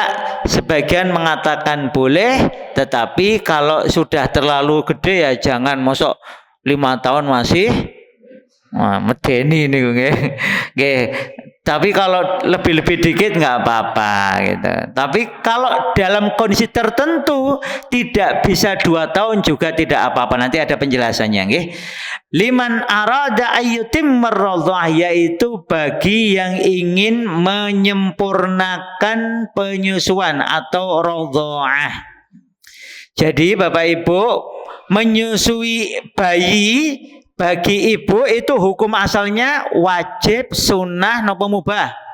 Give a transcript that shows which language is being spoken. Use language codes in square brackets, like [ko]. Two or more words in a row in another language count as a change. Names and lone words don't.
[id] Sebagian mengatakan boleh, tetapi kalau sudah terlalu gede ya jangan, mosok 5 tahun masih [jv] medeni nih nggih. [id] Tapi kalau lebih-lebih dikit nggak apa-apa gitu. Tapi kalau dalam kondisi tertentu tidak bisa 2 tahun juga tidak apa-apa. Nanti ada penjelasannya nggih. [ar] لمن أراد أن يتم الرضاعة, [id] yaitu bagi yang ingin menyempurnakan penyusuan atau radha'ah. Jadi Bapak Ibu, menyusui bayi bagi ibu itu hukum asalnya wajib, sunnah, nopo mubah?